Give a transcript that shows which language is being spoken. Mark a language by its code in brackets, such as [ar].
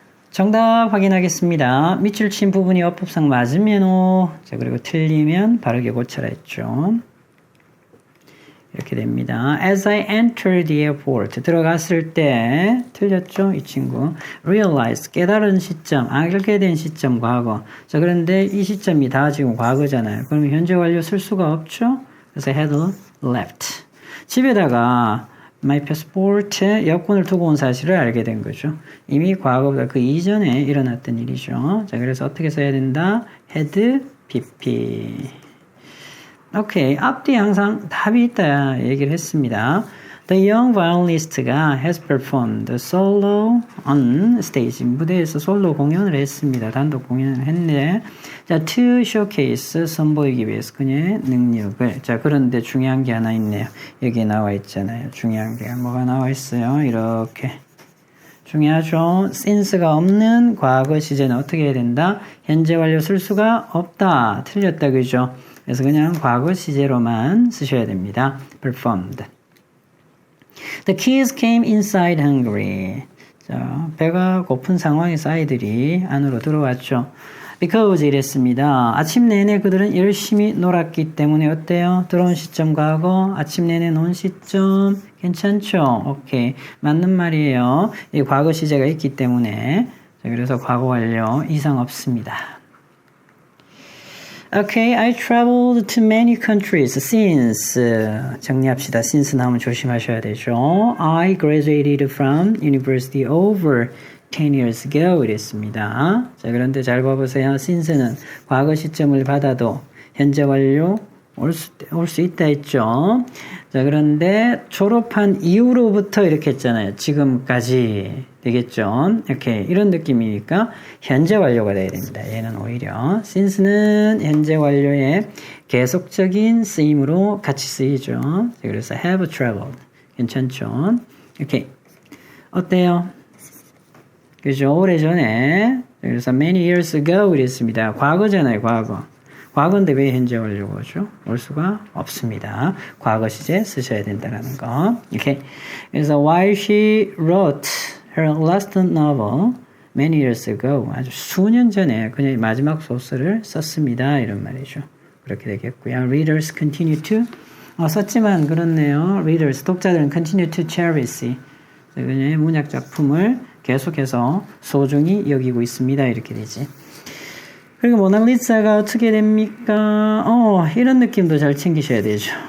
[ko] 정답 확인하겠습니다. 밑줄 친 부분이 어법상 맞으면 O, 자, 그리고 틀리면 바르게 고쳐라 했죠. 이렇게 됩니다. [en] As I entered the airport, [ko] 들어갔을 때 틀렸죠? 이 친구. Realize, 깨달은 시점, 알게 된 시점, 과거. 자, 그런데 이 시점이 다 지금 과거잖아요. 그러면 현재 완료 쓸 수가 없죠? 그래서 had left. 집에다가 my passport 여권을 두고 온 사실을 알게 된 거죠. 이미 과거보다 그 이전에 일어났던 일이죠. 자, 그래서 어떻게 써야 된다? had pp. 오케이. 앞뒤 항상 답이 있다 얘기를 했습니다. [en] The young violinist가 has performed solo on stage. [ko] 무대에서 솔로 공연을 했습니다. 단독 공연을 했네. 자, to showcase 선보이기 위해서 그녀의 능력을. 자, 그런데 중요한 게 하나 있네요. 여기 나와 있잖아요. 중요한 게 뭐가 나와 있어요? 이렇게. 중요하죠. since가 없는 과거 시제는 어떻게 해야 된다? 현재 완료 쓸 수가 없다. 틀렸다. 그죠? 그래서 그냥 과거 시제로만 쓰셔야 됩니다. [en] performed. The kids came inside hungry. [ko] 자, 배가 고픈 상황에서 아이들이 안으로 들어왔죠. Because 이랬습니다. 아침 내내 그들은 열심히 놀았기 때문에 어때요? 들어온 시점 과거, 아침 내내 논 시점 괜찮죠? 오케이. 맞는 말이에요. 이 과거 시제가 있기 때문에. 자, 그래서 과거 완료 이상 없습니다. [en] Okay, I traveled to many countries since. [ko] 정리합시다. since 나오면 조심하셔야 되죠. [en] I graduated from university over 10 years ago [ko] 이랬습니다. 자, 그런데 잘 봐보세요. since는 과거 시점을 받아도 현재 완료 올 수 있다 했죠. 자, 그런데 졸업한 이후로부터 이렇게 했잖아요. 지금까지 되겠죠. 이렇게 이런 느낌이니까 현재 완료가 돼야 됩니다. 얘는 오히려 since는 현재 완료의 계속적인 쓰임으로 같이 쓰이죠. 자, 그래서 have traveled 괜찮죠. 이렇게 어때요? 그죠? 오래전에 그래서 many years ago 이랬습니다. 과거잖아요. 과거인데 왜 현재 완료가 오죠? 올 수가 없습니다. 과거 시제 쓰셔야 된다는 거. 이렇게. 그래서 [en] while she wrote her last novel many years ago [ko] 아주 수년 전에 그녀의 마지막 소설을 썼습니다. 이런 말이죠. 그렇게 되겠고요. [en] Readers continue to [ko] 썼지만 그렇네요. Readers 독자들은 [en] continue to cherish [ko] 그녀의 문학 작품을 계속해서 소중히 여기고 있습니다. 이렇게 되지. 그리고 모나리자가 어떻게 됩니까? 이런 느낌도 잘 챙기셔야 되죠.